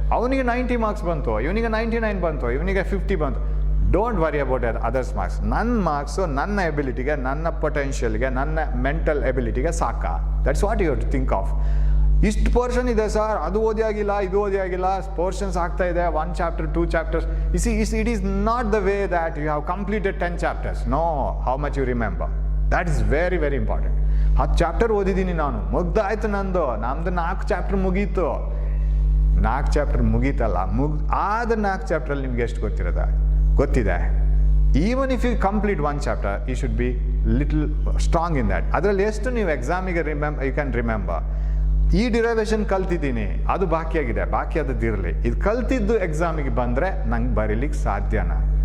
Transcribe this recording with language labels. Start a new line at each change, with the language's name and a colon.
Kannada: ಅವನಿಗೆ 90 marks ಬಂತು, ಇವನಿಗೆ 99 ಬಂತು, ಇವನಿಗೆ 50 ಬಂತು.
English: Don't worry about others marks.
Kannada: ನನ್ನ ಮಾರ್ಕ್ಸು ನನ್ನ ಎಬಿಲಿಟಿಗೆ, ನನ್ನ ಪೊಟೆನ್ಷಿಯಲ್ಗೆ, ನನ್ನ ಮೆಂಟಲ್ ಎಬಿಲಿಟಿಗೆ ಸಾಕಾ?
English: That's what you have to think of.
Kannada: ಇಷ್ಟು ಪೋರ್ಷನ್ ಇದೆ ಸರ್, ಅದು ಓದಿ ಆಗಿಲ್ಲ, ಇದು ಓದಿ ಆಗಿಲ್ಲ, ಪೋರ್ಷನ್ಸ್ ಆಗ್ತಾ ಇದೆ, 1 chapter 2 chapters.
English: You see, it is not the way that you have completed 10 chapters. No, how much you remember. That is very, very important.
Kannada: 10 chapter ಓದಿದ್ದೀನಿ ನಾನು, ಮುಗ್ದಾಯ್ತು ನಮ್ಮದು 4 ಚಾಪ್ಟರ್ ಮುಗೀತು. 4 ಚಾಪ್ಟರ್ ಮುಗೀತಲ್ಲ, ಆದ 4 ಚಾಪ್ಟ್ರಲ್ಲಿ ನಿಮ್ಗೆ ಎಷ್ಟು ಗೊತ್ತಿದೆ.
English: Even if you complete 1 chapter, you should be little strong in that.
Kannada: ಅದರಲ್ಲಿ ಎಷ್ಟು ನೀವು ಎಕ್ಸಾಮಿಗೆ
English: You can remember.
Kannada: ಈ ಡಿರೈವೇಷನ್ ಕಲ್ತಿದ್ದೀನಿ, ಅದು ಬಾಕಿಯಾಗಿದೆ, ಬಾಕಿ ಆದದ್ದಿರಲಿ, ಇದು ಕಲ್ತಿದ್ದು ಎಕ್ಸಾಮಿಗೆ ಬಂದರೆ ನಂಗೆ ಬರೀಲಿಕ್ಕೆ ಸಾಧ್ಯನಾ?